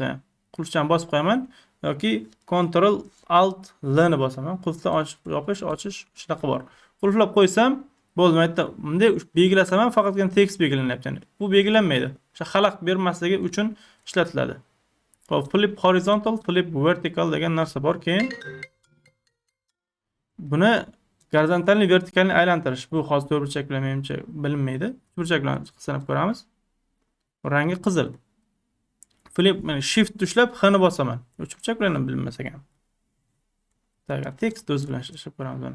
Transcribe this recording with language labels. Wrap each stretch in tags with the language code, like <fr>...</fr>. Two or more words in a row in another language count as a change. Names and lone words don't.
<uz>Mana qulfchani bosib qo'yaman yoki Ctrl Alt L ni bosaman. Qulfdan ochib, yopish, ochish shunaqa bor. Qulflab qo'ysam bo'ldi. Mayda bunday belgilasam ham faqatgina tekst belgilanyapti. Ya'ni bu belgilanmaydi. O'sha xalaqit bermasligi uchun ishlatiladi. Xo'p,</uz> <en>flip horizontal, flip vertical</en> <uz>degan narsa bor. Keyin buni gorizontalni, vertikalni aylantirish. Bu hozir to'g'richak bilan menimcha bilinmaydi. To'g'richak bilan sinab ko'ramiz. Rangi qizil. Flip, mana shift ushlab X ni bosaman. O'chirchak bilan ham bilinmasa ham. Tekst o'zi bilan ishlab ko'ramiz mana.</uz>